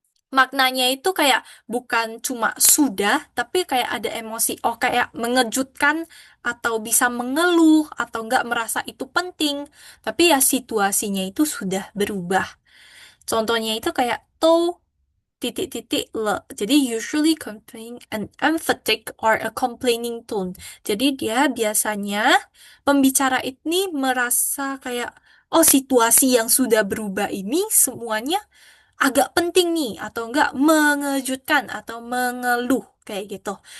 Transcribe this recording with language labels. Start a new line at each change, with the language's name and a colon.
Indonesian: Maknanya itu kayak bukan cuma sudah, tapi kayak ada emosi, oh kayak mengejutkan atau bisa mengeluh atau nggak merasa itu penting. Tapi ya situasinya itu sudah berubah. Contohnya itu kayak to titik-titik le. Jadi
English: usually contain an emphatic or a complaining tone.
Indonesian: Jadi dia biasanya pembicara ini merasa kayak oh situasi yang sudah berubah ini semuanya agak penting nih atau enggak mengejutkan atau mengeluh kayak gitu.